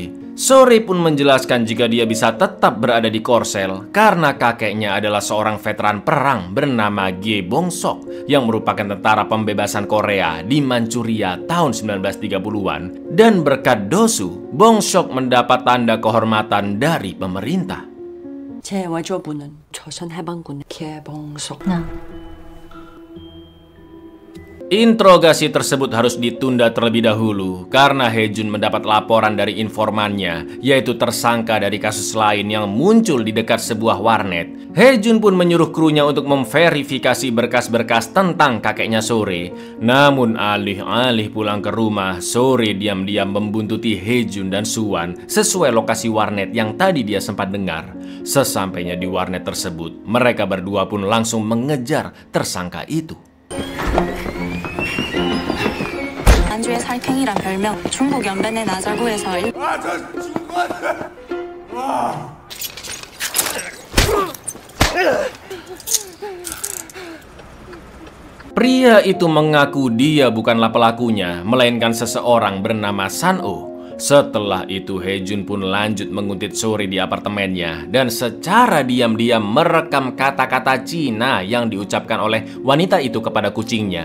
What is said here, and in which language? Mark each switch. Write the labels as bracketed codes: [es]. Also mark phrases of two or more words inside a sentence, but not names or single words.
[id] Sore pun menjelaskan jika dia bisa tetap berada di Korsel karena kakeknya adalah seorang veteran perang bernama Ge Bong-sok yang merupakan tentara pembebasan Korea di Manchuria tahun 1930-an. Dan berkat Dosu, Bong-sok mendapat tanda kehormatan dari pemerintah. [ko] 제 와조부는 조선 해방군 개봉석. [id] Interogasi tersebut harus ditunda terlebih dahulu karena Hejun mendapat laporan dari informannya, yaitu tersangka dari kasus lain yang muncul di dekat sebuah warnet. Hejun pun menyuruh krunya untuk memverifikasi berkas-berkas tentang kakeknya Sore. Namun alih-alih pulang ke rumah, Sore diam-diam membuntuti Hejun dan Suwan sesuai lokasi warnet yang tadi dia sempat dengar. Sesampainya di warnet tersebut, mereka berdua pun langsung mengejar tersangka itu. [ko] 안주의 살쾡이란 별명, 중국 연변의 나절구에서 [id] Pria itu mengaku dia bukanlah pelakunya, melainkan seseorang bernama San-oh. Setelah itu Hejun pun lanjut menguntit Sore di apartemennya dan secara diam-diam merekam kata-kata Cina yang diucapkan oleh wanita itu kepada kucingnya.